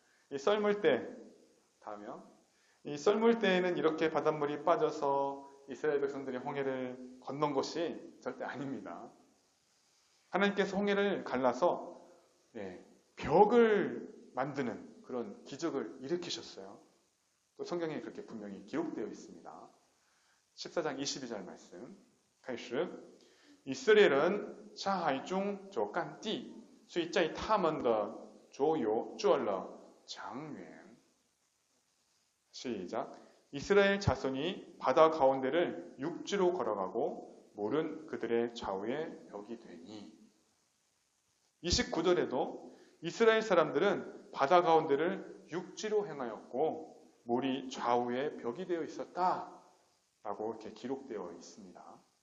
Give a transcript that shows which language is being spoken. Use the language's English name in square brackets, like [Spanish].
[Korean] 이 썰물 때, 다음이요. 이 썰물 때에는 이렇게 바닷물이 빠져서 이스라엘 백성들이 홍해를 건넌 것이 절대 아닙니다. 하나님께서 홍해를 갈라서 벽을 만드는 그런 기적을 일으키셨어요. 또 성경에 그렇게 분명히 기록되어 있습니다. 14장 22절 말씀. [Chinese] 开始以色列人下海中走干地，所以在他们的左右做了墙垣。 [Korean] 시작. 이스라엘 자손이 바다 가운데를 육지로 걸어가고 물은 그들의 좌우에 벽이 되니. 29절에도 이스라엘 사람들은 바다 가운데를 육지로 행하였고 물이 좌우에 벽이 되어 있었다라고 이렇게 기록되어 있습니다.